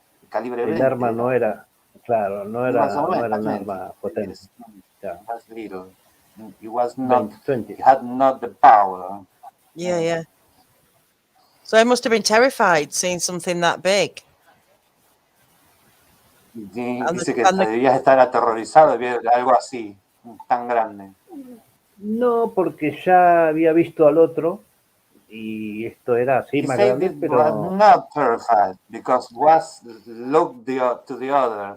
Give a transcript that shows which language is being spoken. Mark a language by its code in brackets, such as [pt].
[es] Calibre 20. El arma no era, claro, no era un arma potente. [en] It was little. It was not. 20. It had not the power. Yeah. So I must have been terrified seeing something that big. [es] Dice que debías estar aterrorizado de ver algo así, tan grande. No, porque ya había visto al otro y esto era así más grande, pero [en] was not terrified because was looked to the other.